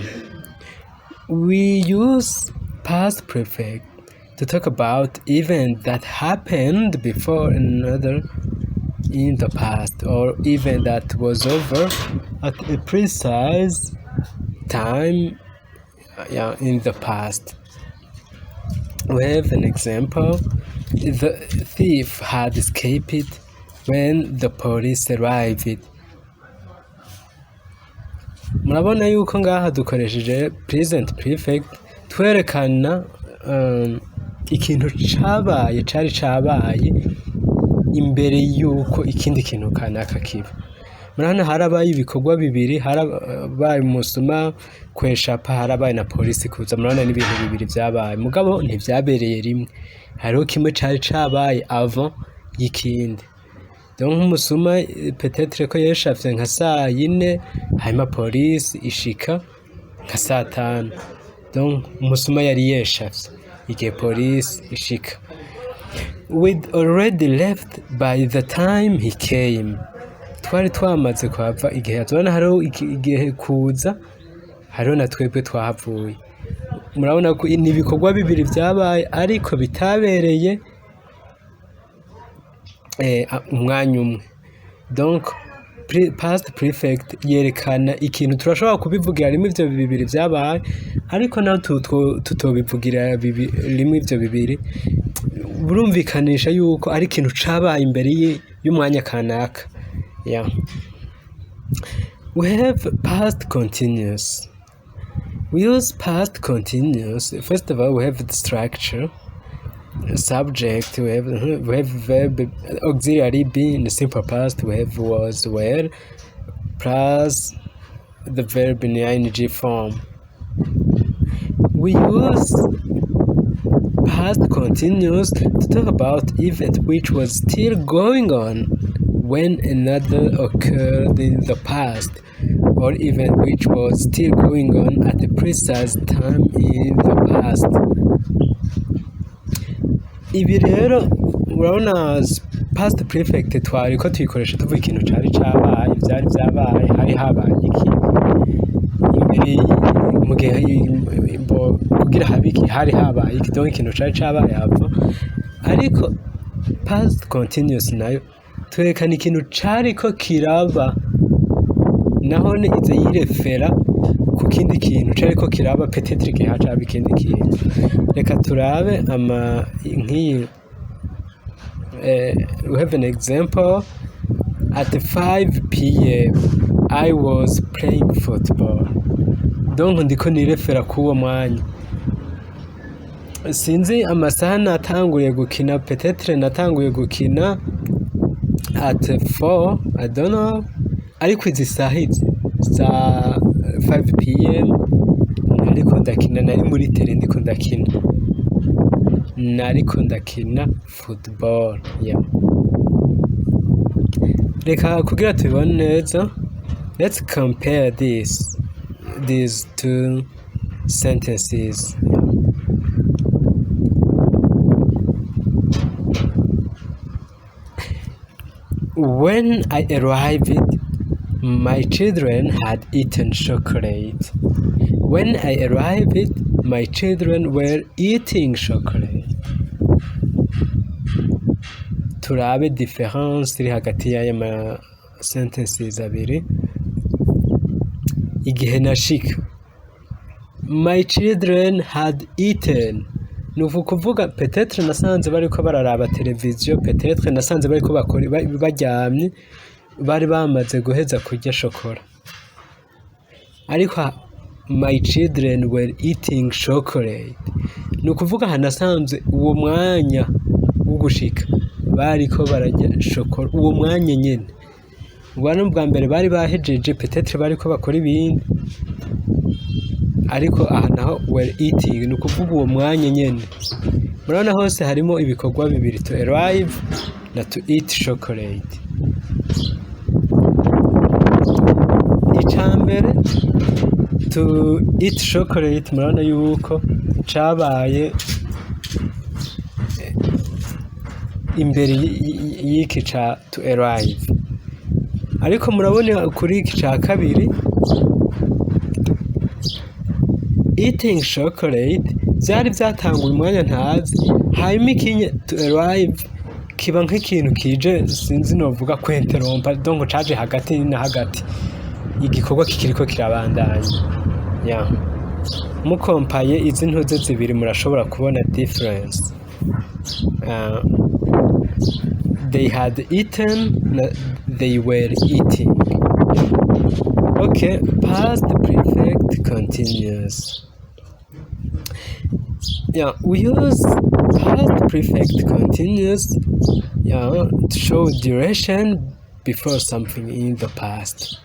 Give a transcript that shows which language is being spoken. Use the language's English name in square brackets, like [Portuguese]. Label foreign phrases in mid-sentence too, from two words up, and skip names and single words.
[English] We use past perfect to talk about event that happened before another in the past, or event that was over at a precise time in the past. We have an example. The thief had escaped when the police arrived. [Rundi] Murabona yuko ngaha dukoresheje [English] present perfect [Rundi] twerekana ikintu cabaye, cari cabaye imbere yuko ikindi kintu kanaka kiba. Murabona harabaye ibikorwa bibiri, harabaye umusuma kweshapa, harabaye na polisi kuza. Murabona n'ibintu bibiri vyabaye, mugabo ntivyabereye rimwe, hariho kimwe cari cabaye avant y'ikindi. Donc umusuma peut-être ko yeshafye nka saa 4, hanyuma polisi ishika nka saa 5. Donc umusuma yari yeshafye igihe polisi ishika. [English] We'd already left by the time he came. [Rundi] Twari twamaze kuhava igihe tubona hariho igihe kuza, hariho na twebwe twahavuye. Murabona ko ni ibikorwa bibiri vyabaye ariko bitabereye umwanya umwe. Donc [English] past perfect [Rundi] yerekana ikintu turashobora kubivugira rimwe ivyo bibiri vyabaye, ariko naho tutobivugira rimwe ivyo bibiri, burumvikanisha yuko ari ikintu cabaye imbere y'umwanya kanaka. [English] Yeah. We have past continuous. We use past continuous. First of all, we have the structure, subject, we have verb auxiliary be in the simple past, we have was, were, plus the verb in the ing form. We use past continuous to talk about event which was still going on when another occurred in the past, or event which was still going on at a precise time in the past. [Rundi] Ibi rero urabona [English] past perfect [Rundi] twariko tuyikoresha tuvuga ikintu cari cabaye, vyari vyabaye, hari habaye iki imbere mu gihe kugira habe iki hari habaye iki, donc ikintu cari cabaye hava. Ariko [English] past continuous [Rundi] nayo twerekana ikintu cariko kiraba, naho ne ize yirefera ku kindi kintu cariko kiraba, peut-être igihe hacaba ikindi kintu. Reka turabe nk'iyi. [English] We have an example. At 5 p.m. I was playing football. [Rundi] Donc ndiko nirefera kuwo mwanya. Sinzi amasaha natanguye gukina, peut-être natanguye gukina [English] at 4, I don't know. [Rundi] Ariko izi saha saa 5 p.m. nariko ndakina, nari muri tere ndiko ndakina, nariko ndakina football. Yeah. Reka kugira tubibone neza, [English] let's compare these two sentences. When I arrived, my children had eaten chocolate. When I arrived, my children were eating chocolate. [Rundi] Turabe difference iri hagati y'aya ma sentences abiri. Igihe nashika, [English] my children had eaten. [Rundi] Nuvu kuvuga peut-être nasanze bariko bararaba televiziyo, peut-être nasanze bariko baryamye, bari bamaze guheza kurya shokora. [English] Ariko my children were eating chocolate. [Rundi] Nukuvuga hanasanze uwo mwanya ugushika bariko bararya shokora uwo mwanya nyene. Ubwo bwa mbere bari bahejeje, peut-être bariko bakora ibindi. Ariko aha naho [English] were eating [Rundi] nukuvuga uwo mwanya nyene. Murabona hose harimo ibikorwa bibiri, [English] to arrive na to eat chocolate. Icambere to eat chocolate, [Rundi] murabona yuko cabaye imbere y'iki ca [English] to arrive. [Rundi] Ariko murabona kuri iki ca kabiri, [English] eating chocolate [Rundi] byari byatanguye umwanya ntazi, hanyuma ikinye [English] to arrive [Rundi] kiba nk'ikintu kije sinzi novuga kwenterompa, donc caje hagati na hagati igikorwa kikiriko kirabandanya. Mukompaye izi ntuze zibiri murashobora kubona difference. [English] They had eaten, they were eating. Okay, past perfect continuous. Yeah, we use past perfect continuous to show duration before something in the past.